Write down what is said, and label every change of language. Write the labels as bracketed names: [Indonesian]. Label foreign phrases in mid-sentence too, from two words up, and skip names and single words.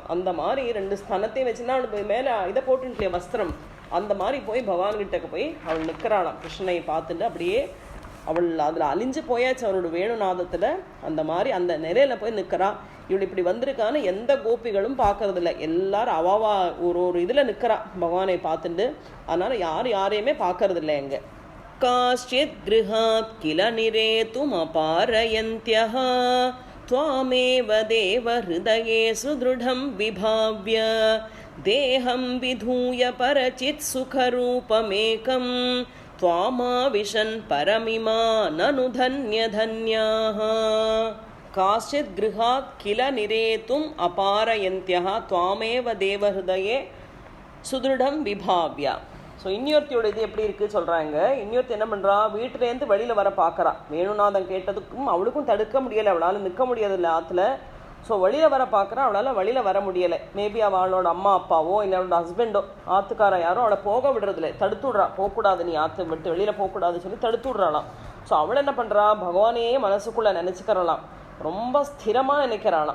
[Tamil] அந்த மாதிரி 2 ஸ்தனத்தையும் வச்சுன்னா அவளுக்கு மேலே இதை போட்டுட்டே வஸ்திரம் அந்த மாதிரி போய் பகவான்கிட்டக்க போய் அவள் நிற்கிறாளாம் கிருஷ்ணனை பார்த்துட்டு அப்படியே அவள் அதில் அழிஞ்சு போயாச்சு அவளோட வேணுநாதத்தில் அந்த மாதிரி அந்த நிலையில் போய் நிற்கிறா இவள் இப்படி வந்திருக்கான்னு எந்த கோபிகளும் பார்க்கறதில்ல எல்லாரும் அவாவா ஒரு இதில் நிற்கிறா பகவானை பார்த்துட்டு அதனால் யாரையுமே பார்க்கறதில்ல எங்கே [Sanskrit] काश्चित् गृहात् किल निरेतुम् अपारयन्त्यः त्वामेव देव हृदये सुदृढं विभाव्य देहं विधूय परचित् सुखरूपमेकं त्वामाविशन् परमिमा ननु धन्यधन्याः काश्चित् गृहात् किल निरेतुम् अपारयन्त्यः त्वामेव देव हृदये सुदृढं विभाव्य [Tamil] ஸோ இன்னொருத்தியோட இது எப்படி இருக்குது சொல்கிறாங்க இன்னொருத்தி என்ன பண்ணுறா வீட்டிலேருந்து வெளியில் வர பார்க்குறா வேணுநாதம் கேட்டதுக்கும் அவளுக்கும் தடுக்க முடியலை அவளால் நிற்க முடியதில்லை ஆற்றுல ஸோ வெளியில் வர பார்க்குறா அவளால் வெளியில் வர முடியலை மேபி அவளோட அம்மா அப்பாவோ இல்லை அவளோட ஹஸ்பண்டோ ஆற்றுக்கார யாரோ அவளை போக விடுறதில்லை தடுத்து விட்றா போகக்கூடாது நீ ஆற்று விட்டு வெளியில் போகக்கூடாதுன்னு சொல்லி தடுத்து விட்றாளாம் ஸோ அவள் என்ன பண்ணுறா பகவானையே மனசுக்குள்ளே நினச்சிக்கிறலாம் ரொம்ப ஸ்திரமாக நினைக்கிறாளாம்.